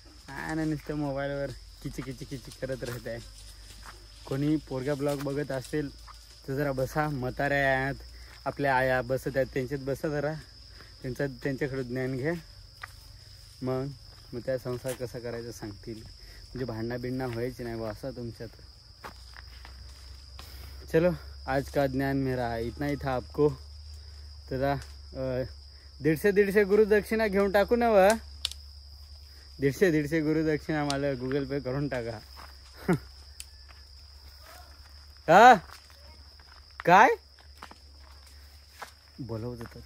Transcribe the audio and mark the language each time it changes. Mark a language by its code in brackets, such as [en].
[mr] आणि नुसतं मोबाईलवर किची करत राहत आहे. कोणी पोरगा ब्लॉग बघत असेल तर जरा बसा. म्हाताऱ्या आहेत आपल्या आया बसत आहेत त्यांच्यात बसा जरा त्यांच्याकडे ज्ञान घ्या. मग त्या संसार कसा करायचा सांगतील. म्हणजे भांडणं व्हायची नाही बा असं तुमच्यात. [hi] चलो आज का ज्ञान मेरा इतना ही था आपको. [mr] तर 150 गुरुदक्षिणा घेऊन टाकू ना व. 150 गुरुदक्षिणा मला गुगल पे करून टाका. हा काय बोलवत होतं.